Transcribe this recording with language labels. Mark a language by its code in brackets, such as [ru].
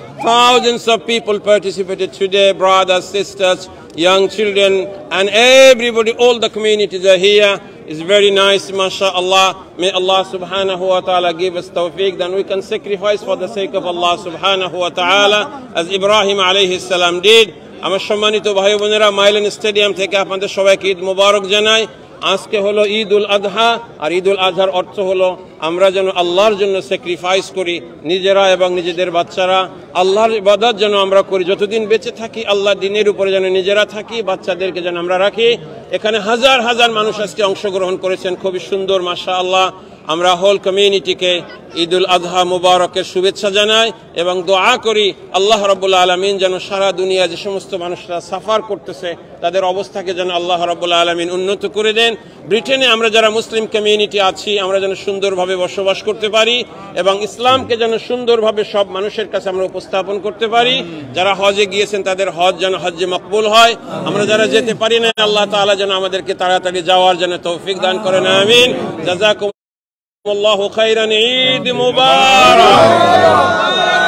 [en] Thousands of people participated today, brothers, sisters, young children, and everybody, all the communities are here. It's very nice, mashallah. May Allah subhanahu wa ta'ala give us tawfiq, then we can sacrifice for the sake of Allah subhanahu wa ta'ala, as Ibrahim alayhi salam did. [bn] আমার সম্মানিত ভাই বোনেরা, Milan stadium থেকে আপনাদের সবাইকে ঈদ মোবারক জানাই। আজকে হলো ঈদুল আযহা, আর ঈদুল আযহার অর্থ হলো আমরা যেন আল্লাহর জন্য স্যাক্রিফাইস করি, নিজেরা এবং নিজেদের বাচ্চারা আল্লাহর ইবাদত যেন আমরা করি। যতদিন বেঁচে থাকি আল্লাহর দ্বীনের উপরে যেন নিজেরা থাকি, বাচ্চাদেরকে যেন আমরা রাখি। এখানে হাজার হাজার মানুষ আজকে অংশগ্রহণ করেছেন, খুবই সুন্দর মাশাআল্লাহ। আমরা হোল কমিউনিটিকে ঈদুল আযহা মুবারকের শুভেচ্ছা জানাই এবং দোয়া করি আল্লাহ রাব্বুল আলামিন যেন সারা দুনিয়া যে সমস্ত মানুষরা সাফার করতেছে তাদের অবস্থাকে যেন আল্লাহ রাব্বুল আলামিন উন্নত করে দেন। ব্রিটেনে আমরা যারা মুসলিম কমিউনিটি আছি আমরা যেন সুন্দরভাবে বসবাস করতে পারি এবং ইসলামকে যেন সুন্দরভাবে সব মানুষের কাছে আমরা উপস্থাপন করতে পারি। যারা হজে গিয়েছেন তাদের হজ যেন হজ্জে মকবুল হয়। আমরা যারা যেতে পারি না আল্লাহ তাআলা যেন আমাদেরকে তাড়াতাড়ি যাওয়ার জন্য তৌফিক দান করেন, আমিন। [ar] জাযাকুম Allahu khairan, Eid Mubarak.